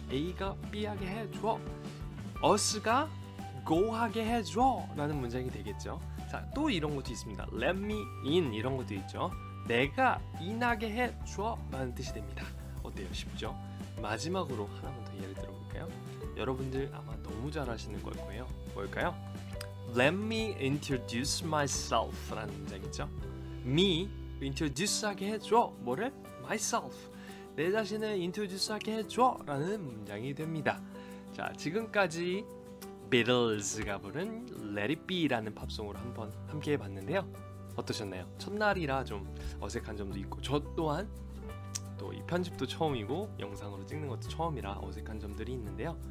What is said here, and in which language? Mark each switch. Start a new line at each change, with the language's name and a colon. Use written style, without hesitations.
Korean: A가 B하게 해줘, us가 go 하게 해줘 라는 문장이 되겠죠. 자, 또 이런 것도 있습니다.
English: Let me in
Korean: 이런 것도 있죠. 내가 in하게 해줘 라는 뜻이 됩니다. 어때요? 쉽죠? 마지막으로 하나만 더 예를 들어볼까요? 여러분들 아마 너무 잘 아시는 걸 거예요. 뭘까요?
English: Let me introduce myself
Korean: 라는 문장이죠. me introduce 하게 해줘. 뭐를? myself. 내 자신을 introduce 하게 해줘 라는 문장이 됩니다. 자, 지금까지 비틀즈가 부른 Let It Be 라는 팝송으로 한번 함께 해봤는데요. 어떠셨나요? 첫날이라 좀 어색한 점도 있고 저 또한 또 이 편집도 처음이고 영상으로 찍는 것도 처음이라 어색한 점들이 있는데요.